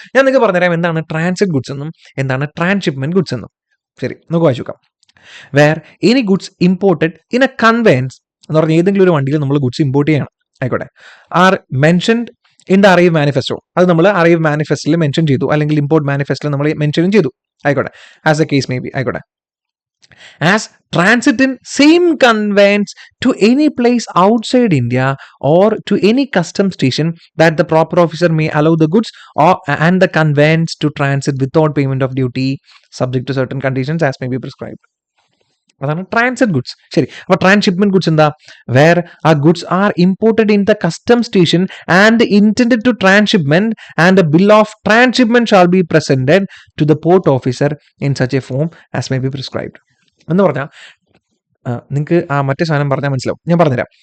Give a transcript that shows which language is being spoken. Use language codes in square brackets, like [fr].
[ml] ഞാൻ നിങ്ങൾക്ക് പറഞ്ഞുതരാം എന്താണ് ട്രാൻസിറ്റ് ഗുഡ്സ് എന്നും എന്താണ് ട്രാൻസ്ഷിപ്മെന്റ് ഗുഡ്സ് എന്നും. ശരി, നമുക്ക് വായിച്ചു നോക്കാം. [en] where any goods imported in a conveyance [ml] എന്ന് പറഞ്ഞാൽ ഏതെങ്കിലും ഒരു വണ്ടിയിൽ നമ്മൾ ഗുഡ്സ് ഇമ്പോർട്ട് ചെയ്യണം, ആയിക്കോട്ടെ, [en] Are mentioned in the arrive manifesto. [ml] അത് നമ്മൾ അറൈവ് മാനിഫെസ്റ്റിൽ മെൻഷൻ ചെയ്തു, അല്ലെങ്കിൽ ഇമ്പോർട്ട് മാനിഫെസ്റ്റിൽ നമ്മൾ മെൻഷനും ചെയ്തു, ആയിക്കോട്ടെ, [en] as a case may be, [ml] ആയിക്കോട്ടെ. [en] As transit in same conveyance to any place outside India or to any custom station that the proper officer may allow the goods and the conveyance to transit without payment of duty subject to certain conditions as may be prescribed. [ml] അതാണ് transit goods. ശരി, അപ്പൊ transshipment goods എന്താ? [en] Where ആ goods are imported in the custom station and intended to transhipment and a bill of transhipment shall be presented to the port officer in such a form as may be prescribed. [ml] എന്ന് പറഞ്ഞാൽ നിങ്ങൾക്ക് ആ മറ്റേ സാധനം പറഞ്ഞാൽ മനസ്സിലാവും. ഞാൻ പറഞ്ഞുതരാം.